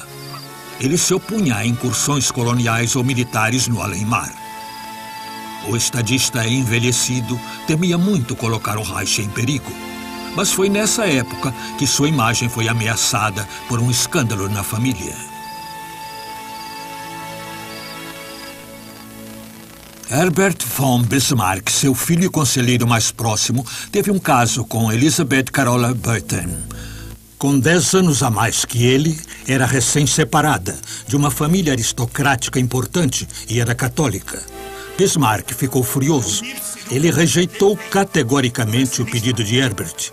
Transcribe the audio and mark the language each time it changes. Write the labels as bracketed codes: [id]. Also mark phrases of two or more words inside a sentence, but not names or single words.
[pt] Ele se opunha a incursões coloniais ou militares no além-mar. O estadista envelhecido temia muito colocar o Reich em perigo. Mas foi nessa época que sua imagem foi ameaçada por um escândalo na família. Herbert von Bismarck, seu filho e conselheiro mais próximo, teve um caso com Elisabeth Carola Beuthen. Com 10 anos a mais que ele, era recém-separada, de uma família aristocrática importante e era católica. Bismarck ficou furioso. Ele rejeitou categoricamente o pedido de Herbert.